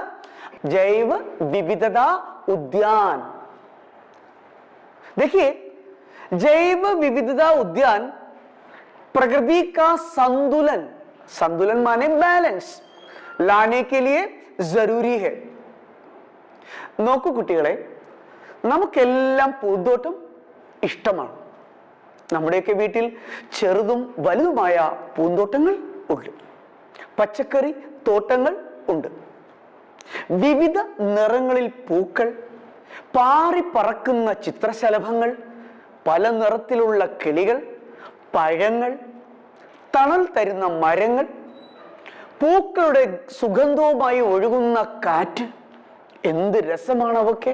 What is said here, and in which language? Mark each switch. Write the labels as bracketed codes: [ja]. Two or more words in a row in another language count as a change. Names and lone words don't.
[hi] जैव विविधता उद्यान। देखिए, जैव विविधता उद्यान प्रकृति का संतुलन, संतुलन माने बैलेंस, लाने के लिए जरूरी है। [ml] നോക്കൂ കുട്ടികളെ, നമുക്കെല്ലാം പൂന്തോട്ടം ഇഷ്ടമാണ്. നമ്മുടെയൊക്കെ വീട്ടിൽ ചെറുതും വലുതുമായ പൂന്തോട്ടങ്ങൾ ഉണ്ട്, പച്ചക്കറി തോട്ടങ്ങൾ ഉണ്ട്, വിവിധ നിറങ്ങളിൽ പൂക്കൾ, പാറി പറക്കുന്ന ചിത്രശലഭങ്ങൾ, പല നിറത്തിലുള്ള കിളികൾ, പഴങ്ങൾ, തണൽ തരുന്ന മരങ്ങൾ, പൂക്കളുടെ സുഗന്ധവുമായി ഒഴുകുന്ന കാറ്റ്, എന്ത് രസമാണ് അവയൊക്കെ.